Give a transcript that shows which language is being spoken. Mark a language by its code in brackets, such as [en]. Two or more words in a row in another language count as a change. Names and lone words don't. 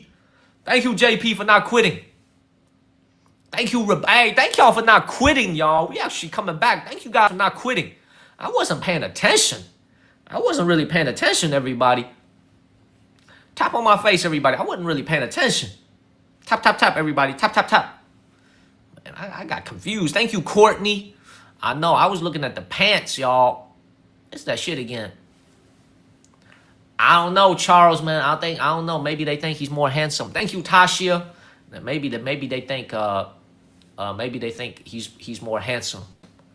[en] Thank you, JP, for not quitting. Thank you, hey, thank y'all for not quitting, y'all. We actually coming back. Thank you guys for not quitting. I wasn't paying attention. I wasn't really paying attention, everybody. Tap on my face, everybody. I wasn't really paying attention. Tap, tap, tap, everybody. Tap, tap, tap. Man, I got confused. Thank you, Courtney. I know, I was looking at the pants, y'all. It's that shit again. I don't know, Charles, man. I don't know. Maybe they think he's more handsome. Thank you, Tashia. Maybe they think he's more handsome.